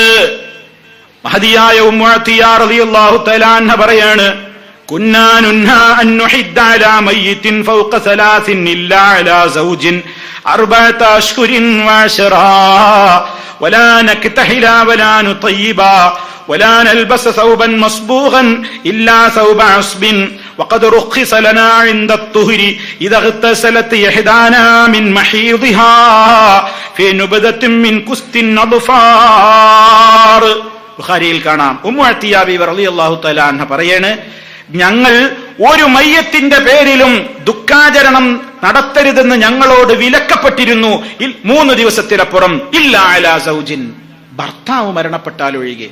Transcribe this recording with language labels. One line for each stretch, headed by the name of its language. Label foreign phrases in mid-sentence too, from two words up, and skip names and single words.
Malayalam: മഹദിയായ ഉമ്മു അത്തിയ
Arabic: رضي الله تعالى عنها
Malayalam: പറയാണ്,
Arabic: كنا ننهى أن نحد على ميت فوق ثلاث إلا على زوج أربعة أشهر وعشرا ولا نكتحل ولا نتطيب ولا نلبس ثوبا مصبوغا إلا ثوب عصب وقد رخص لنا عند الطهر إذا اغتسلت إحدانا من محيضها في نبذة من كست الأظفار.
Malayalam: ബുഖാരിയിൽ കാണാം. ഉമ്മു അത്തിയ ബിബി
Arabic: رضي الله تعالى عنها
Malayalam: പറയാണ്, ഞങ്ങൾ ഒരു മയ്യത്തിന്റെ പേരിലും ദുഃഖാചരണം നടത്തരുതെന്ന് ഞങ്ങളോട് വിലക്കപ്പെട്ടിരുന്നു 3 ദിവസത്തിലപ്പുറം.
Arabic: إلا على زوج,
Malayalam: ഭർത്താവ് മരണപ്പെട്ടാൽ ഒഴികെ.